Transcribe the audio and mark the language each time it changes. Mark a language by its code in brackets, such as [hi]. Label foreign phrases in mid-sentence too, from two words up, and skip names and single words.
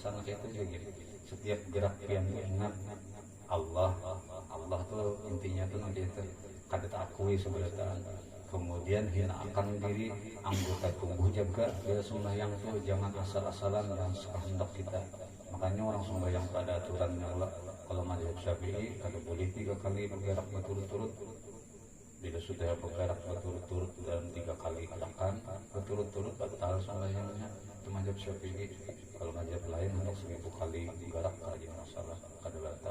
[bjn] Nah itu jadi setiap gerak pian ingat Allah tuh intinya tuh nanti itu kada takui sebenarnya. [id] Kemudian hinakan diri anggota tubuh jaga bila sembahyang tuh jangan asal-asalan dan sekehendak kita. Makanya orang sembahyang pada aturannya Allah. Kalau mazhab Syafi'i kada boleh 3 kali bergerak berturut-turut. Bila sudah bergerak berturut-turut dalam 3 kali gerakan berturut-turut batal sembahyangnya. Itu mazhab Syafi'i. Kalau mazhab lain untuk 1000 kali bergerak kada masalah, kada batal.